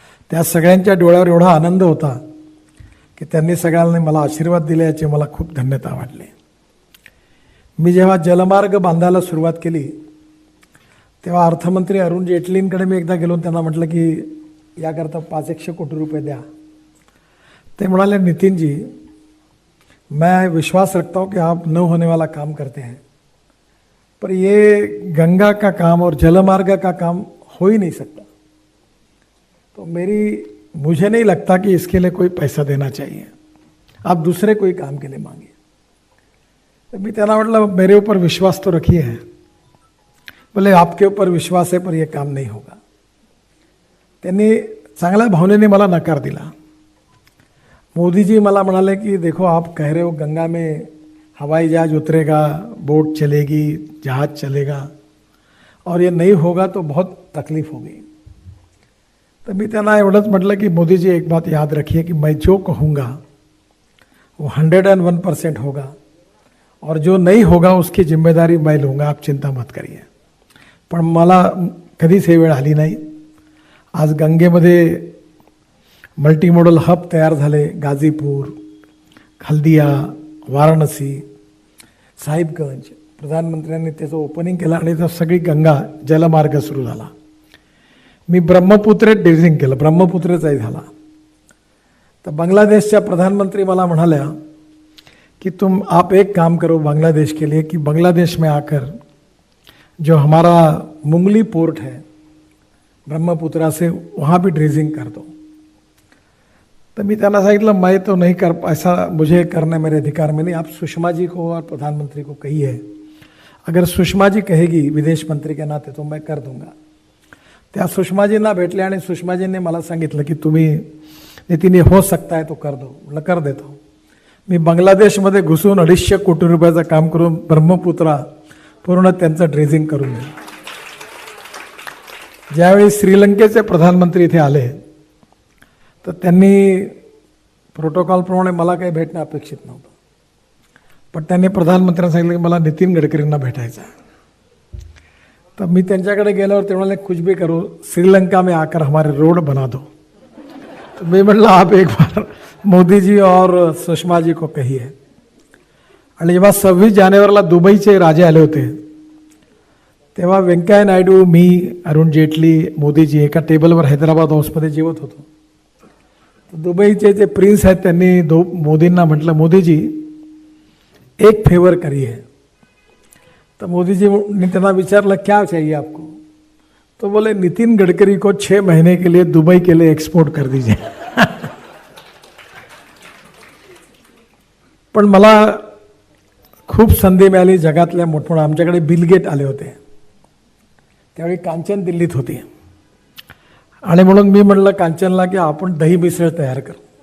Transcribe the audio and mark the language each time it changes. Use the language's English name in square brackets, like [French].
[Marathi] त्या सगळ्यांच्या डोळ्यावर एवढा आनंद होता की त्यांनी सगळ्यांनी मला आशीर्वाद दिले, याची मला खूप धन्यता वाटली. मी जेव्हा जलमार्ग बांधायला सुरुवात केली तेव्हा अर्थमंत्री अरुण जेटलींकडे मी एकदा गेलो, त्यांना म्हटलं की याकरता 500 कोटी रुपये द्या. [Hindi] ते म्हणाले, नितिन जी मैं विश्वास रखता हूँ कि आप न होने वाला काम करते हैं, पर ये गंगा का काम और जलमार्ग का काम हो ही नहीं सकता, तो मुझे नहीं लगता कि इसके लिए कोई पैसा देना चाहिए, आप दूसरे कोई काम के लिए मांगिए. [Marathi] तो मी त्यांना म्हटलं [Hindi] मेरे ऊपर विश्वास तो रखिए है. बोले आपके ऊपर विश्वास है पर यह काम नहीं होगा. [Marathi] त्यांनी चांगल्या भावनेने मला नकार दिला. [Hindi] मोदी जी [Marathi] मला म्हणाले [Hindi] कि देखो आप कह रहे हो गंगा में हवाई जहाज उतरेगा, बोट चलेगी, जहाज चलेगा और ये नहीं होगा तो बहुत तकलीफ होगी. तो मैं [Marathi] त्यांना एवढंच म्हटलं की [Hindi] मोदी जी एक बात याद रखिए कि मैं जो कहूँगा वो 101% होगा और जो नहीं होगा उसकी जिम्मेदारी मैं लूँगा, आप चिंता मत करिए. [Marathi] पण मला कधीच हे वेळ आली नाही. आज गंगेमध्ये मल्टीमोडल हब तयार झाले, गाजीपूर, हल्दिया, वाराणसी, साहिबगंज. प्रधानमंत्र्यांनी त्याचं ओपनिंग केलं आणि तर सगळी गंगा जलमार्ग सुरू झाला. मी ब्रह्मपुत्रेत ड्रेजिंग केलं, ब्रह्मपुत्रेचाही झाला. तर बांग्लादेशच्या प्रधानमंत्री मला म्हणाल्या [Hindi] कि आप एक काम करो बांग्लादेश के लिए कि बांग्लादेश में आकर जो हमारा मुंगली पोर्ट है ब्रह्मपुत्रा से वहाँ भी ड्रेजिंग कर दो. तो मैं [Marathi] त्यांना सांगितलं [Hindi] मैं तो नहीं कर, ऐसा मुझे करना मेरे अधिकार में नहीं, आप सुषमा जी को और प्रधानमंत्री को कहिए, अगर सुषमा जी कहेगी विदेश मंत्री के नाते तो मैं कर दूंगा. [Marathi] त्या सुषमाजींना भेटले आणि सुषमाजींनी मला सांगितलं की तुम्ही नितीन [Hindi] हो सकता है तो कर दो. [Marathi] म्हटलं कर देतो. मी बांगलादेशमध्ये घुसून 250 कोटी रुपयाचं काम करून ब्रह्मपुत्रा पूर्ण त्यांचं ड्रेजिंग करून दिलं. ज्यावेळी श्रीलंकेचे प्रधानमंत्री इथे आले तर त्यांनी प्रोटोकॉलप्रमाणे मला काही भेटणं अपेक्षित नव्हतं, पण त्यांनी प्रधानमंत्र्यांना सांगितलं की मला नितीन गडकरींना भेटायचं आहे. तर मी त्यांच्याकडे गेल्यावर ते म्हणाले [Hindi] कुछ भी करो श्रीलंका में आकर हमारे रोड बना दो. तो मैं म्हटलं आप एक बार मोदी जी और सुषमा जी को कहिए. [Marathi] आणि जेव्हा 26 जानेवारीला दुबईचे राजे आले होते तेव्हा व्यंकय्या नायडू, मी, अरुण जेटली, मोदीजी एका टेबलवर हैदराबाद हाऊसमध्ये जेवत होतो. दुबईचे जे प्रिन्स आहेत त्यांनी मोदींना म्हटलं मोदीजी [Hindi] एक फेवर करिए. तो मोदीजी ने [Marathi] त्यांना विचारलं [Hindi] क्या चाहिए आपको. तो बोले नितिन गडकरी को 6 महीने के लिए दुबई के लिए एक्सपोर्ट कर दीजिए. [Marathi] पण मला खूप संधी मिळाली जगातल्या मोठमोठ्या. आमच्याकडे बिल गेट आले होते, त्यावेळी कांचन दिल्लीत होती आणि म्हणून मी म्हटलं कांचनला की आपण दही मिसळ तयार करू.